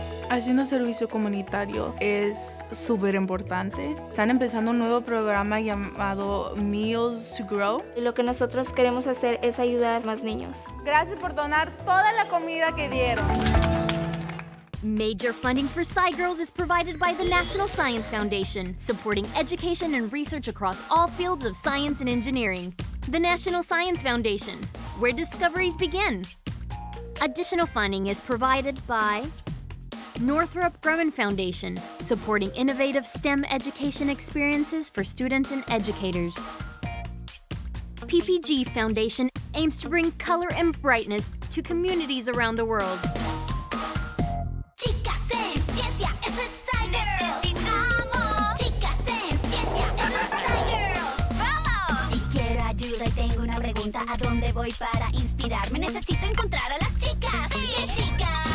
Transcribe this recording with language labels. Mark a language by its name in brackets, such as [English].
[Spanish] Haciendo servicio comunitario es súper importante. Están empezando un nuevo programa llamado Meals to Grow. Y lo que nosotros queremos hacer es ayudar a más niños. Gracias por donar toda la comida que dieron. [English] Major funding for SciGirls is provided by the National Science Foundation, supporting education and research across all fields of science and engineering. The National Science Foundation, where discoveries begin. Additional funding is provided by Northrop Grumman Foundation, supporting innovative STEM education experiences for students and educators. PPG Foundation aims to bring color and brightness to communities around the world. [Spanish] Chicas en ciencia, eso es SciGirls. Necesitamos chicas en ciencia, eso es SciGirls. ¡Vamos! Si quiero ayuda y tengo una pregunta, ¿a dónde voy para inspirarme? Necesito encontrar a las chicas. Sí, chicas.